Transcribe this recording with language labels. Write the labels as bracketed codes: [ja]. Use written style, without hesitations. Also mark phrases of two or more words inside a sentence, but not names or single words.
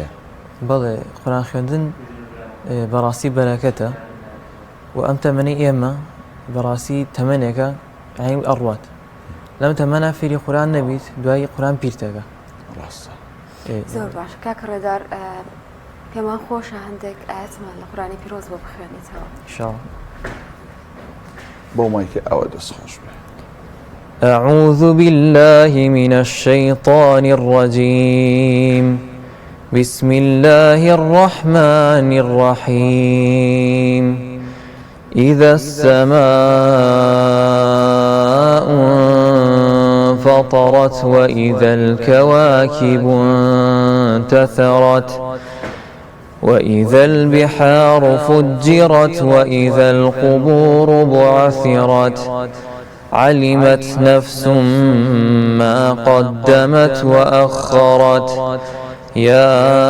[ckb] بەڵێ قورئان خوێندن بەڕاستی بەرەکەتە و ئەم تەمەنی ئێمە بەڕاستی تەمەنێکە عین ئەڕوات، لەم تەمەنە فێری قورئان نەبیت دوای قورئان پیرتەکە. ڕاستە. زۆر باش. کاکە ڕێدار، پێمان خۆشە هەندێک ئاەتمان لە قورئانی پیرۆز بۆ بخوێنیتەوە. ئینشاءڵڵا. بۆ مایکە ئەوە دەست خۆش بێ. [ar] أعوذ بالله من الشيطان الرجيم. بسم الله الرحمن الرحيم. إذا السماء انفطرت وإذا الكواكب انتثرت وإذا البحار فجرت وإذا القبور بعثرت علمت نفس ما قدمت وأخرت يا